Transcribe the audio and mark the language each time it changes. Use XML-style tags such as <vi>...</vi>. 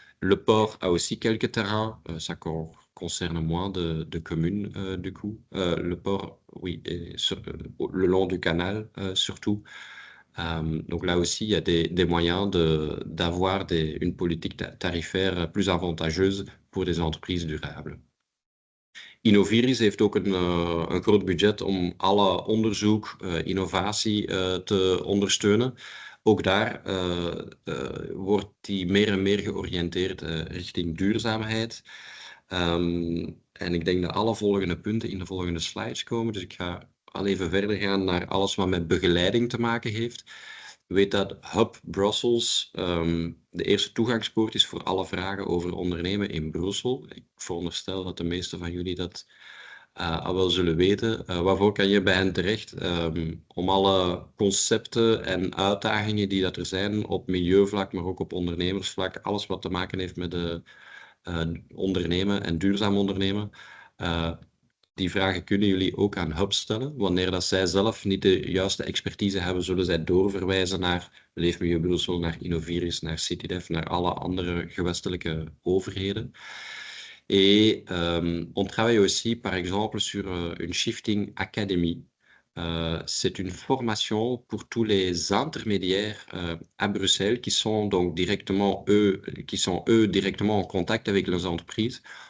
<fr>Le port a aussi quelques terrains, ça concerne moins de communes du coup. Le port, oui, est le long du canal surtout. Donc là aussi, il y a des moyens d'avoir une politique tarifaire plus avantageuse pour des entreprises durables.</fr> <nl>Innoviris heeft ook een groot budget om alle onderzoek, innovatie te ondersteunen. Ook daar wordt die meer en meer georiënteerd richting duurzaamheid. En ik denk dat alle volgende punten in de volgende slides komen. Dus ik ga al even verder gaan naar alles wat met begeleiding te maken heeft. Weet dat Hub Brussels de eerste toegangspoort is voor alle vragen over ondernemen in Brussel. Ik veronderstel dat de meesten van jullie dat al wel zullen weten. Waarvoor kan je bij hen terecht? Om alle concepten en uitdagingen die dat er zijn op milieuvlak, maar ook op ondernemersvlak, alles wat te maken heeft met ondernemen en duurzaam ondernemen. Die vragen kunnen jullie ook aan Hub stellen. Wanneer dat zij zelf niet de juiste expertise hebben, zullen zij doorverwijzen naar Leefmilieu Brussel, naar Innoviris, naar CityDev, naar alle andere gewestelijke overheden.</nl> <fr>Et on travaille aussi, par exemple, sur une Shifting Academy. C'est une formation pour tous les intermédiaires à Bruxelles qui sont donc directement directement en contact avec les entreprises.</fr>